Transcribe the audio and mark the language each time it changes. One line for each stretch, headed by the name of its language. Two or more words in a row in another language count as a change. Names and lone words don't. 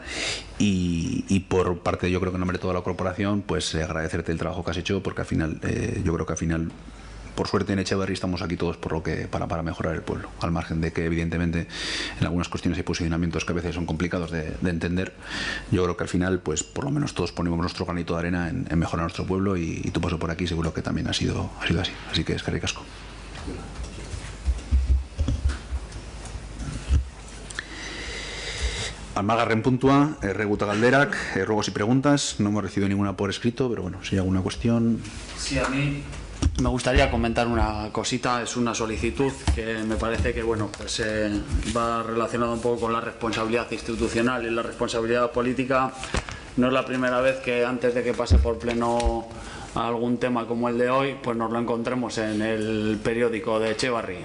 Spanish: Y por parte, yo creo que en nombre de toda la corporación, pues agradecerte el trabajo que has hecho, porque al final, yo creo que al final, por suerte en Etxebarri estamos aquí todos para mejorar el pueblo, al margen de que evidentemente en algunas cuestiones hay posicionamientos que a veces son complicados de entender. Yo creo que al final, pues por lo menos todos ponemos nuestro granito de arena en mejorar nuestro pueblo, y tu paso por aquí seguro que también ha sido así. Así que
Basque: eskerrik asko. Almagarren puntua, reguta galderak,
Spanish: ruegos y preguntas. No hemos recibido ninguna por escrito, pero bueno, si hay alguna cuestión. Sí, a mí me gustaría comentar una cosita. Es una solicitud que me parece que bueno, pues va relacionado un poco con la responsabilidad institucional y la responsabilidad política. No es la primera vez que antes de que pase por pleno algún tema como el de hoy, pues nos lo encontremos en el periódico de Etxebarri.